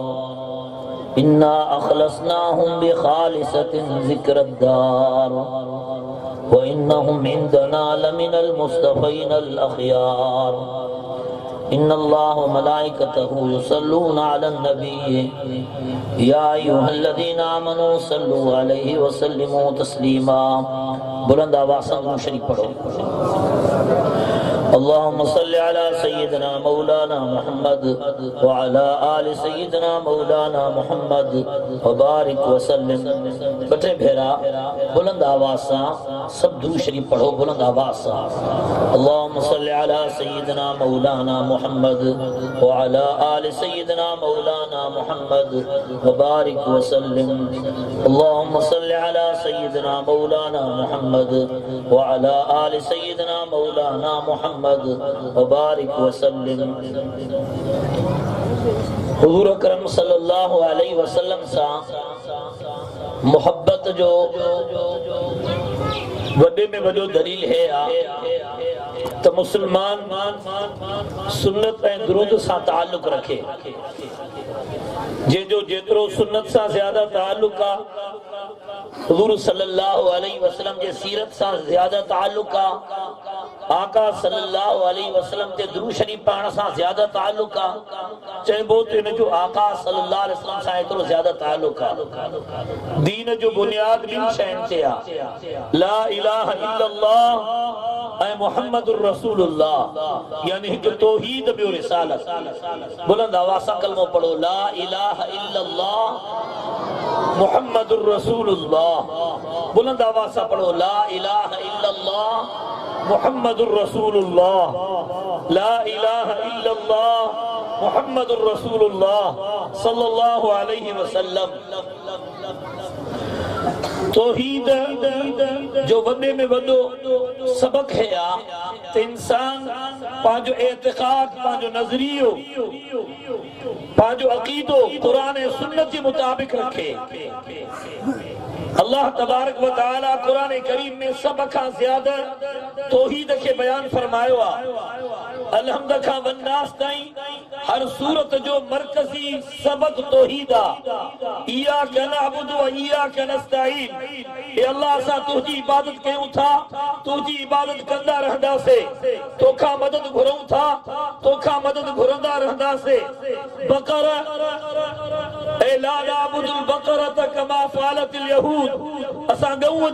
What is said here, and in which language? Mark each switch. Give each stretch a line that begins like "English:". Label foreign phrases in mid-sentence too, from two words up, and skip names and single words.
Arabic: إنا أخلصناهم بخالصة ذكر الدار وإنهم عندنا لمن المصطفين الأخيار إن الله وملائكته يصلون على النبي يا أيها الذين آمنوا صلوا عليه وسلموا تسليما
Hindi: बुलंद आवाज़ से शरीफ पढ़ो
Arabic: اللهم صل على سيدنا مولانا محمد وعلى آل سيدنا مولانا محمد وبارك وسلم
Hindi: बटे भेरा बुलंद आवाज़ से सब दुरूद शरीफ पढ़ो बुलंद आवाज़ से
Arabic: اللهم صل على سيدنا مولانا محمد وعلى آل سيدنا مولانا محمد وبارك وسلم اللهم صل على سيدنا مولانا محمد وعلى آل سيدنا مولانا محمد وبارك وسلم
Sindhi: हुजूर अकरम
Arabic: صلى الله عليه وسلم
Sindhi: सा मोहब्बत जो वॾे में वॾो दलील है त मुसलमान सुन्नत ऐं दुरूद सां ताल्लुक रखे जंहिंजो जेतिरो सुन्नत सां ज्यादा ताल्लुक आहे हुजूर
Arabic: صلى الله عليه وسلم
Sindhi: जे सीरत सां ज्यादा ताल्लुक आहे आका
Arabic: صلى الله عليه وسلم
Sindhi: ते दुरूद शरीफ पढ़ण सां ज्यादा ताल्लुक आहे चइबो त इन जो आका
Arabic: صلى الله عليه وسلم
Sindhi: सां एतिरो ज्यादा ताल्लुक आहे दीन जो बुनियाद ॿिन शयुनि ते आहे
Arabic: لا إله إلا الله
Sindhi: ऐं
Arabic: محمد رسول الله
Sindhi: यानी हिकु तौहीद ॿियो रिसालत बुलंद आवाज़ सां कलमो पढ़ो
Arabic: لا إله إلا الله محمد رسول الله
Sindhi: बुलंद आवाज़ सां पढ़ो
Arabic: لا إله إلا الله محمد رسول الله لا إله إلا الله محمد رسول الله صلى الله عليه وسلم
Sindhi: तौहीद जो वॾे में वॾो सबक है त इंसान पंहिंजो एतिक़ाद पंहिंजो नज़रियो पंहिंजो अक़ीदो क़ुरान ऐं सुन्नत जे मुताबिक़ रखे अल्लाह तबारक व तआला कुरान करीम में सब खां ज्यादा तौहीद के बयान फरमायो आहे अलहम्द खां वन्नास ताईं हर सूरत जो मरकजी सबक तौहीद आहे
Arabic: إياك نعبد وإياك نستعين
Sindhi: ए अल्लाह सां तुंहिंजी इबादत कयूं था तुंहिंजी इबादत कंदा रहंदासीं तोखां मदद घुरूं था तोखां मदद घुरंदा रहंदासीं बकरा ए
Arabic: لا نعبد البقرة كما فعلت اليهود
Sindhi: असां गऊं